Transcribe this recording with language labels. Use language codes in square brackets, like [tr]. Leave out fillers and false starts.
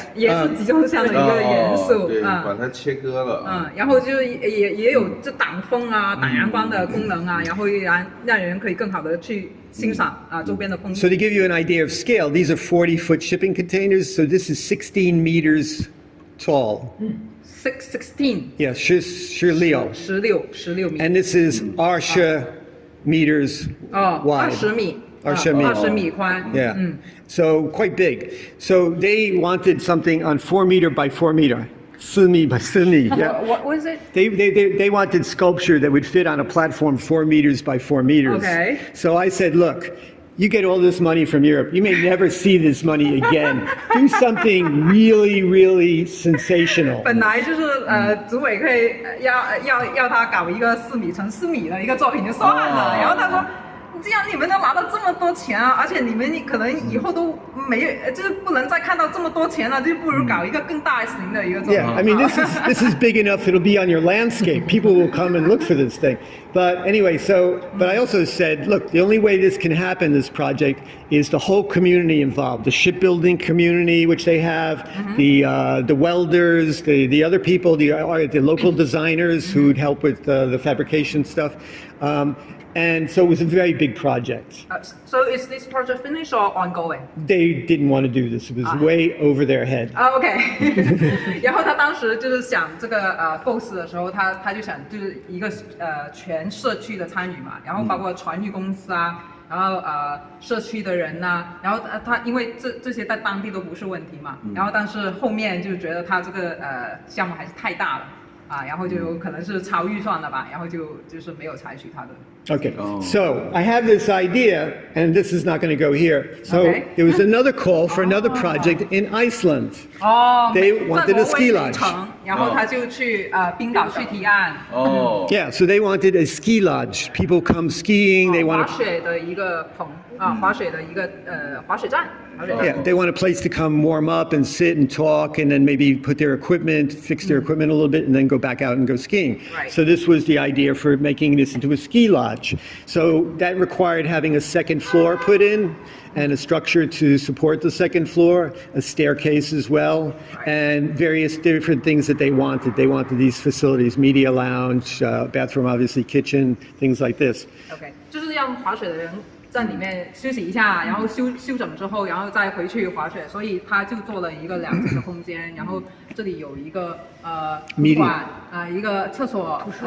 [zh] 也是集中箱的一个元素把它切割了然后就也有这挡风挡阳光的功能然后让人可以更好的去欣赏周边的风景。 [en] So to give you an idea of scale, these are 40-foot shipping containers. So this is 16 meters tall. 16. Yeah, 16 [zh] 米。 [en] And this is 20 meters wide. [zh] 20米。 20米宽 [en] Yeah. So quite big. So they wanted something on 4 meter by 4 meter. [zh] 4 米 by 4 米.Yeah. [en] What was it? They wanted sculpture that would fit on a platform 4 meters by 4 meters. Okay. So I said, look, you get all this money from Europe. You may never see this money again. Do something really, really sensational. [zh] 本来就是组委可以要他搞一个4米乘4米的一个作品就算了，然后他说。这样你们能拿到这么多钱而且你们可能以后都没有，就是不能再看到这么多钱了，就不如搞一个更大型的一个作品。 [en] Yeah, I mean this is big enough. It'll be on your landscape. People will come and look for this thing. But anyway, but I also said, look, the only way this can happen, this project, is the whole community involved. The shipbuilding community, which they have, the welders, the other people, the local designers who would help with the fabrication stuff. And so it was a very big project. So is this project finished or ongoing? They didn't want to do this. It was way over their head. [zh] OK 然后他当时就是想这个构思的时候，他就想就是一个全社区的参与嘛，然后包括船运公司然后社区的人然后他因为这些在当地都不是问题嘛，然后但是后面就觉得他这个项目还是太大了。然后就可能是超预算了吧，然后就是没有采取它的。 [en] Okay, so I have this idea, and this is not going to go here. So there was another call for another project in Iceland. They wanted a ski lodge. [zh] 然后他就去冰岛去提案。 [en] Yeah, so they wanted a ski lodge. People come skiing. They want [zh] 滑雪的一个棚滑雪的一个滑雪站。 [en] Yeah, they want a place to come warm up and sit and talk and then maybe put their equipment, fix their equipment a little bit and then go back out and go skiing. Right. So this was the idea for making this into a ski lodge. So that required having a second floor put in and a structure to support the second floor, a staircase as well, and various different things that they wanted. They wanted these facilities, media lounge, bathroom, obviously kitchen, things like this. Okay. [zh] 就是让滑雪的人 在里面休息一下，然后休整之后，然后再回去滑雪，所以他就做了一个2层的空间，然后这里有一个图书馆一个厕所